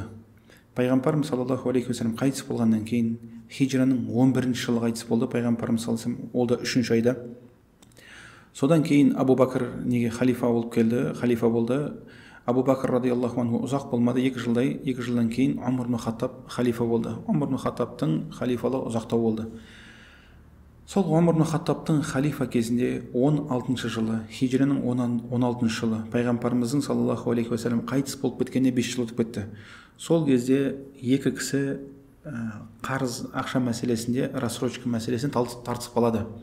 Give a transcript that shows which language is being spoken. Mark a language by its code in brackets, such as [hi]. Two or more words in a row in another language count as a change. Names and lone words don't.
[kk] Пайғамбарымыз [ar] صلى الله عليه وسلم [kk] қайтыс болғаннан кейін хижраның 11-ші жылы қайтыс болды. Пайғамбарымыз [ar] صلى الله عليه وسلم [kk] ол да 3-ші айда. Содан кейін Абу Бәкір неге халифа болып келді, халифа болды. Абу Бәкір [ar] رضي الله عنه [kk] ұзақ болмады, 2 жылдан кейін Умар ибн Хаттаб халифа болды. Умар ибн Хаттабтың халифалығы ұзақтау болды. Сол Умар ибн Хаттабтың халифа кезінде 16-шы жылы, хижраның 16-шы жылы, пайғамбарымыздың [ar] صلى الله عليه وسلم [kk] қайтыс болып кеткенде 5 жыл өтіп кетті. Сол кезде 2 кісі қарыз ақша мәселесінде, рассрочка мәселесін тартысып қалады.